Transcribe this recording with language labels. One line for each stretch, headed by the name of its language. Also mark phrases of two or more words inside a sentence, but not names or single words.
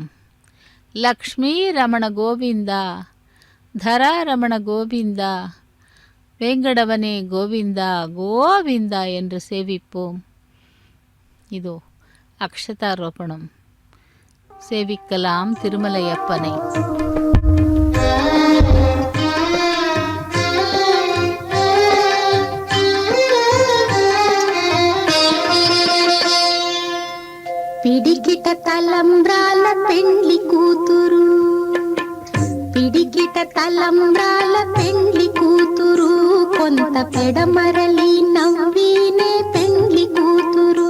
Tamil: லக்ஷ்மி ரமண கோவிந்தா தரா ரமண கோவிந்தா வேங்கடவனே கோவிந்தா கோவிந்தா என்று சேவிப்போம். இதோ அக்ஷதாரோபணம் சேவிக்கலாம் திருமலையப்பனை.
Telugu: పిడికిట తలంబ్రాల పెండ్లి కూతురు, పిడికిట తలంబ్రాల పెండ్లి కూతురు, కొంత పెడమరలి నవ్వినే పెండ్లి కూతురు.